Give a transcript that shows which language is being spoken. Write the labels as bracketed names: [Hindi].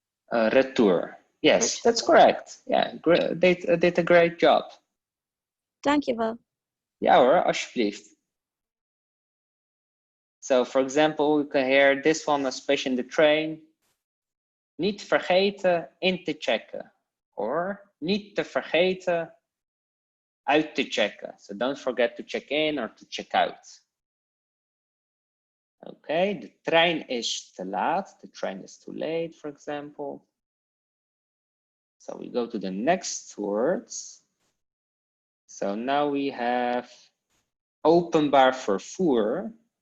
[English] retour. Yes, that's correct. Yeah, great. They did a great job. [Dutch] Dankjewel. Ja hoor, alsjeblieft. [English] So for example, we can hear this one, especially in the train. [Dutch] Niet vergeten in te checken. Or niet te vergeten uit te checken. [English] So don't forget to check in or to check out. Okay, [Dutch] de trein is te laat. [English] The train is too late, for example. So we go to the next words. So now we have openbaar vervoer.